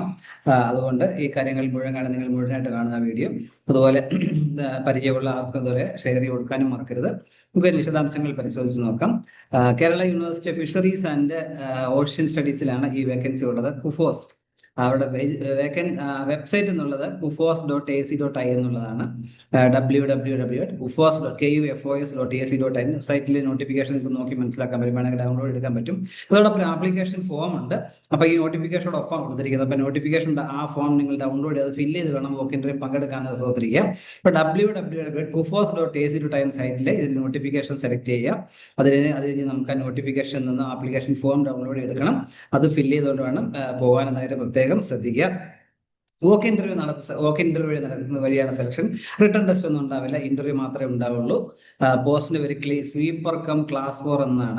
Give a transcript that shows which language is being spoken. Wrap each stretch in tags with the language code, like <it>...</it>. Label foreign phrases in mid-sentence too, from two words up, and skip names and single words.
<ml>അതുകൊണ്ട് ഈ കാര്യങ്ങൾ മുഴുവൻ കാണാൻ നിങ്ങൾ മുഴുവനായിട്ട് കാണുക വീഡിയോ. അതുപോലെ പരിചയമുള്ള ആർക്കും അതുപോലെ ഷെയർ കൊടുക്കാനും മറക്കരുത്. നമുക്ക് വിശദാംശങ്ങൾ പരിശോധിച്ച് നോക്കാം. കേരള യൂണിവേഴ്സിറ്റി ഓഫ് ഫിഷറീസ് ആൻഡ് ഓഷ്യൻ സ്റ്റഡീസിലാണ് ഈ വേക്കൻസി ഉള്ളത്. കുഫോസ് അവിടെ വെബ്സൈറ്റ് എന്നുള്ളത് kufos.ac.in എന്നുള്ളതാണ്. www.kufos.kufos.ac.in സൈറ്റിലെ നോട്ടിഫിക്കേഷൻ നോക്കി മനസ്സിലാക്കാൻ പറ്റും, വേണമെങ്കിൽ ഡൗൺലോഡ് എടുക്കാൻ പറ്റും. അതോടൊപ്പം</ml> <en>application form</en> <ml>ഉണ്ട്. അപ്പൊ ഈ നോട്ടിഫിക്കേഷനോടൊപ്പം കൊടുത്തിരിക്കുന്നത്. അപ്പൊ നോട്ടിഫിക്കേഷൻ ആ ഫോം നിങ്ങൾ ഡൗൺലോഡ് ചെയ്ത് ഫില്ല് ചെയ്ത് വേണം</ml> <en>walk interview</en> <ml>പങ്കെടുക്കാൻ സഹോദരിക്കുക. അപ്പൊ www.kufos.ac.in സൈറ്റിലെ ഇതിൽ നോട്ടിഫിക്കേഷൻ സെലക്ട് ചെയ്യുക. അത് കഴിഞ്ഞ് നമുക്ക് ആ നോട്ടിഫിക്കേഷൻ നിന്ന്</ml> <en>application form</en> <ml>ഡൗൺലോഡ് എടുക്കണം. അത് ഫില്ല് ചെയ്തുകൊണ്ട് വേണം പോകാൻ എന്നതിന്റെ പ്രത്യേകം ശ്രദ്ധിക്കുക.</ml> <en>walk interview</en> <ml>നടത്തുന്ന വഴിയാണ് സെലക്ഷൻ.</ml> <en>written test</en> <ml>ഒന്നും ഉണ്ടാവില്ല, ഇന്റർവ്യൂ മാത്രമേ ഉണ്ടാവുള്ളൂ. പോസ്റ്റിന് പേര് സ്വീപ്പർ കം ക്ലാസ് 4 എന്നാണ്.</ml>